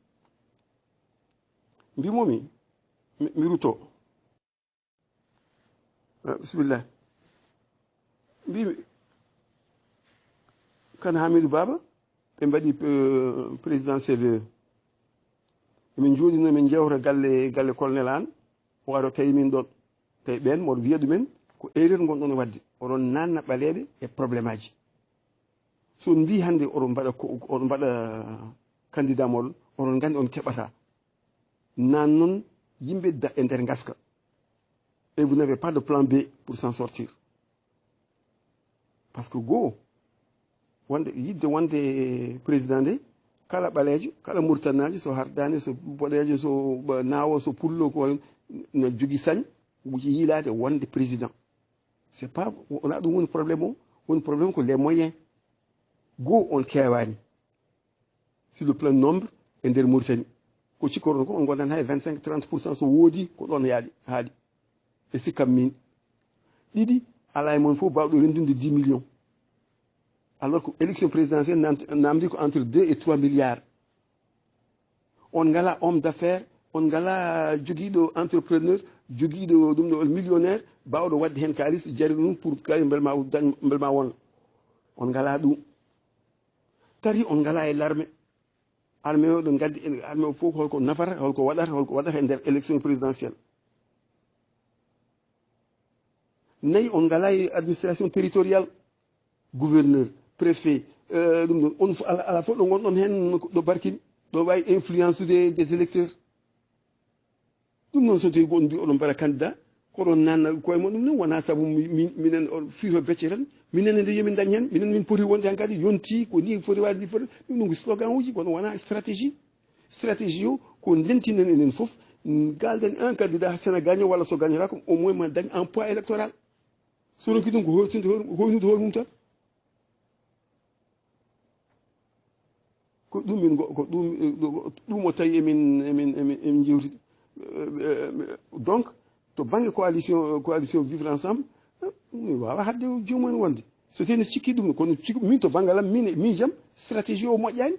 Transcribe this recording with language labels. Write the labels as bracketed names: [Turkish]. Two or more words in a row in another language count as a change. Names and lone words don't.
[Fula] mbimomi mi rutto bisimillah mbimi Kane Hamidou Baba ɓe mbaɗi président CVE emin jooɗino min jewta galle colonel an o waro tawi min ɗon tawi ɓen moɗo wiya ɗumen ko erreur gonɗon wadde oɗon nanna ɓaleɓe e probléme aji so on mbi hannde oɗon mbaɗa candidat moɗon oɗon gandi on keɓata nan noon yimɓe da e nder gaska [French] et vous n'avez pas de plan B pour s'en sortir par ce que [Fula] goo yidde wonde président nde kala ɓaleejo kala murtanajo so hardani so boɗejo so naawo so pullo ko ne jogui sañ yiilade wonde président [French] c'est pas [Fula] wona ɗum woni probléme o woni problème ko [French] les moyens [Fula] go on kewani [French] sur le plan nombre [Fula] e nder Mauritanie ko cikkoron ko on gondan hay 25-30% so woodi ko ɗon haali e sikkam min ɗiɗi ala e mon fof bawɗo rendunde 10 [French] millions alors que élection présidentielle [Fula] namdi ko [French] entre 2 et 3 milliards [Fula] on ngala [French] homme d'affaires [Fula] on ngala jogiiɗo entrepreneur jogiiɗo ɗum ɗo millionnaire bawɗo wadde hen kalis jari ɗum pour kay belma wona on ngala ɗum tari on ngala e [French] l'armée armée [Fula] o ɗo gaddi armée o fof holko nafata holko waɗata e nder [French] élection présidentielle [Fula] nayi on ngala e [French] administration territoriale gouverneur préfet [Fula] ɗum ɗon on ala fof ɗo gonɗon hen ɗo barkini ɗo wawi [French] influence des électeurs [Fula] ɗum noon so tawi gon mbi oɗon mbaɗa candidat koɗon nanna koye mon ɗum noon wona saabu minen fiito becce tan minen nde yomin dañ hen minen min poti wonde han kadi yonti ko ni foti wade ni foti ɗum ɗum ko slogan uji kono wona stratégie o ko ndentinen enen foof galden [French] un candidat [Fula] sena gagné walla so gagnata ko [French] au moins [Fula] ma dañ [French] un poids électoral [Fula] so ronki ɗum ko hoynude hoore mum tan ko ɗum min ko ɗum o tawi emin jewtidi donc to banggue coalition vivre ensemble mi wawa hadde jomumen wonde so tawi ne cikki ɗum kono min to banggalam min jaam stratégie o moƴƴani